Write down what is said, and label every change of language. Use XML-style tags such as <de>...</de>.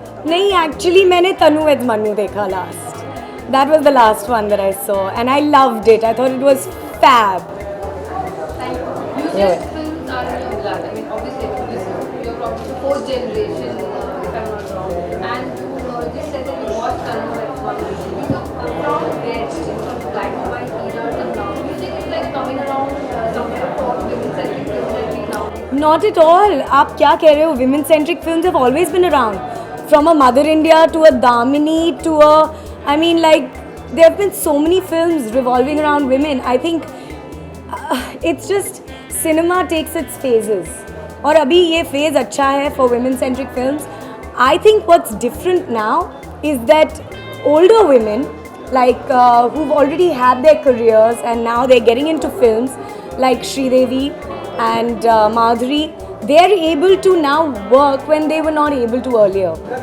<hi>नहीं,</hi> <en>actually</en> <hi>मैंने तनु वेद मनु देखा</hi> <en>last. That was the last one that I saw, and I loved it. I thought it was fab. You said films are in your blood. I mean, obviously, you're from the fourth generation, if I'm not wrong. And you just said that you watched Tanu at one. From there, from black and white era till now, music is like coming around somewhere for women-centric films like we now. Not at all.</en> <hi>आप क्या कह रहे हो?</hi> <en>Women-centric films have always been around. From a Mother India to a Damini to a, I mean, like, there have been so many films revolving around women. I think it's just cinema takes its phases.</en> <hi>और अभी ये phase अच्छा है</hi> <en>for women-centric films. I think what's different now is that older women, like who've already had their careers and now they're getting into films, like Sridevi and Madhuri, they're able to now work when they were not able to earlier.</en>